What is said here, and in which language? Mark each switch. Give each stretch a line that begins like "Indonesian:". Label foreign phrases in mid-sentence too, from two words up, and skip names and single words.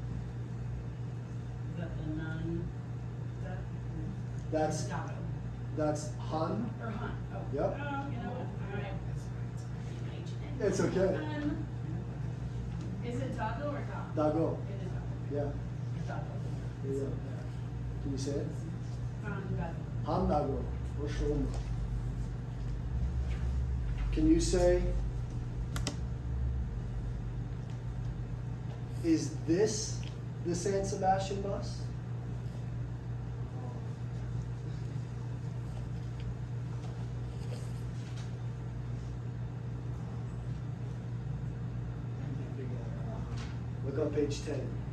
English: That's Han. Or hunt. Oh. Yep. You know what? All right. It's okay. Is it taco or taco?
Basque: Dago.
English: It is taco. Yeah. Taco. There you go. Can you say it? Taco.
Basque: Han dago. Oshono.
English: Can you say? Is this the San Sebastian bus? Look on page 10.